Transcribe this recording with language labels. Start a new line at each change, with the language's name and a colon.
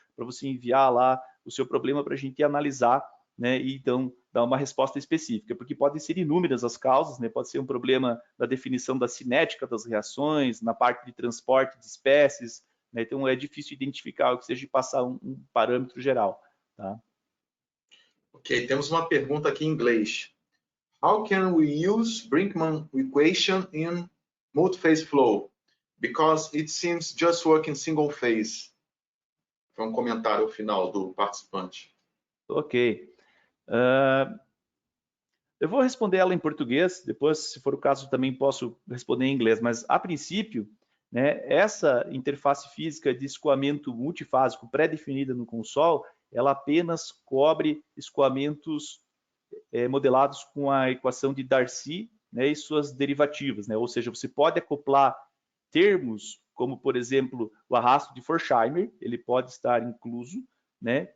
Portuguese: para você enviar lá o seu problema para a gente analisar, né, e então dar uma resposta específica, porque podem ser inúmeras as causas, né, pode ser um problema da definição da cinética das reações, na parte de transporte de espécies, né, então é difícil identificar o que seja de passar um parâmetro geral. Tá? Ok, temos uma pergunta aqui em inglês.
English: How can we use Brinkman equation in multi-phase flow? Because it seems just work in single phase.
Portuguese: Foi um comentário final do participante. Ok. Eu vou responder ela em português, depois, se for o caso, também posso responder em inglês, mas a princípio, né, essa interface física de escoamento multifásico pré-definida no console, ela apenas cobre escoamentos modelados com a equação de Darcy, né, e suas derivativas, né? Ou seja, você pode acoplar termos como, por exemplo, o arrasto de Forchheimer, ele pode estar incluso, né?